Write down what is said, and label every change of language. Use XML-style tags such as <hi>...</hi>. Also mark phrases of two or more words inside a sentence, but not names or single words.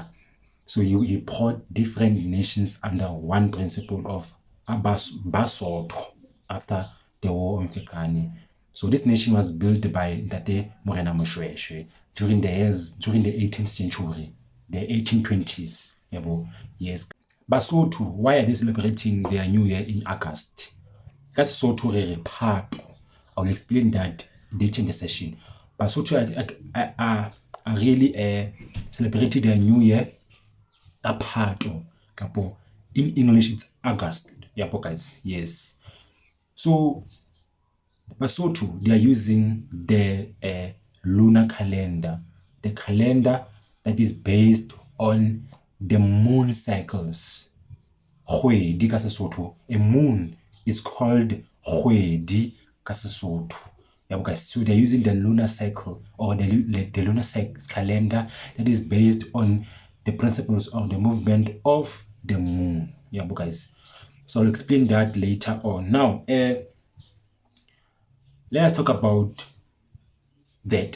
<en>So he brought different nations under one principle of Basotho after the war of Mfekani. So this nation was built by Ntate Morena Moshweshwe during the 18th century, the 1820s. Yes. Basotho, why are they celebrating their new year in August?</en> <st>Basotho re Phato.</st> <en>I will explain that later in the session. Basotho are really celebrating their new year at Phato. In English, it's August. Yeah, guys. Yes. So Basotho, they are using the lunar calendar, the calendar that is based on the moon cycles.</en> <st>Kgwedi ka Sesotho.</st> <en>A moon is called</en> <st>Kgwedi ka Sesotho.</st> <en>Yeah, guys. So they're using the lunar cycle, or the lunar calendar that is based on the principles of the movement of the moon. Yeah, guys. So I'll explain that later on. Now, let's talk about that.</en>